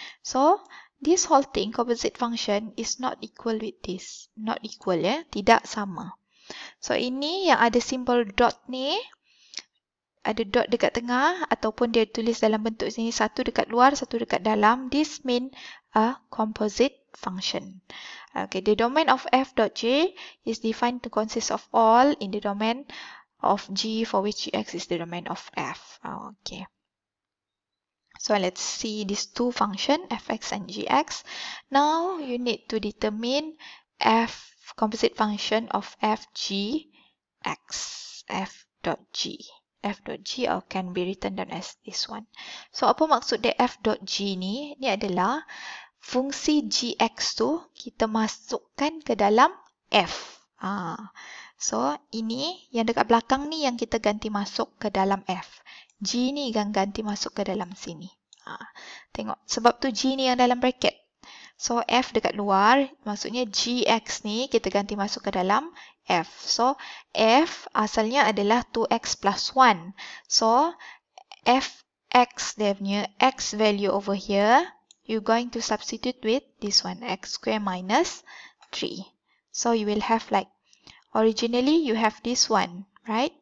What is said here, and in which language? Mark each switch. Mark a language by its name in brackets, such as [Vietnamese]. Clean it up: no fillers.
[English] So, this whole thing, composite function, is not equal with this. Not equal [Malay] ya, tidak sama. So, ini yang ada simbol dot ni, ada dot dekat tengah ataupun dia tulis dalam bentuk sini, satu dekat luar, satu dekat dalam. [English] This mean a composite function. Okay, the domain of f dot j is defined to consist of all in the domain of g for which gx is the domain of f. Okay. So let's see these two functions, fx and gx. Now you need to determine composite function of f g x, f dot g. F dot g can be written down as this one. [Malay] So apa maksud dia f dot g ni? Ni adalah fungsi gx tu kita masukkan ke dalam f. So ini yang dekat belakang ni yang kita ganti masuk ke dalam f. G ni yang ganti masuk ke dalam sini. Tengok, sebab tu G ni yang dalam bracket. So, F dekat luar, maksudnya GX ni kita ganti masuk ke dalam F. So, F asalnya adalah 2x plus 1. [English] So, Fx [Malay] dia punya [English] X value over here, you're going to substitute with this one, x square minus 3. So, you will have like, originally you have this one, right?